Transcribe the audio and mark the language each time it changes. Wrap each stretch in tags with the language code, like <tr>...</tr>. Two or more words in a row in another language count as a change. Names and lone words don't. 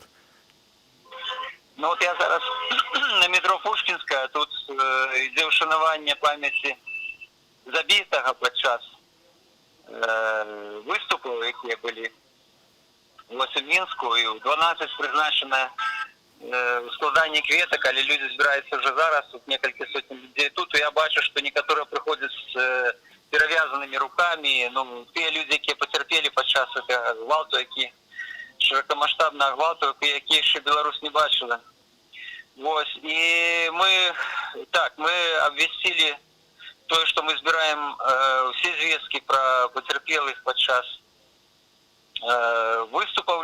<be>Ну вот я зараз на метро Пушкінская, тут ідзе ўшанаванне памяці забітага падчас выступаў, якія былі у Мінску, і ў 12 прызначана складанне кветак, але люди збираюцца уже зараз, тут некалькі сотень людей тут, і я бачу, што некаторыя прыходзяць з перавязанымі рукамі, ну, тыя людзі, якія пацярпелі падчас гэтага гвалту, які шырокамаштабнага гвалту, які яшчэ Беларусь не бачыла. Вось, і мы абвясцілі тое, што мы збіраем усе звесткі пра пацярпелых падчас выступаў</be>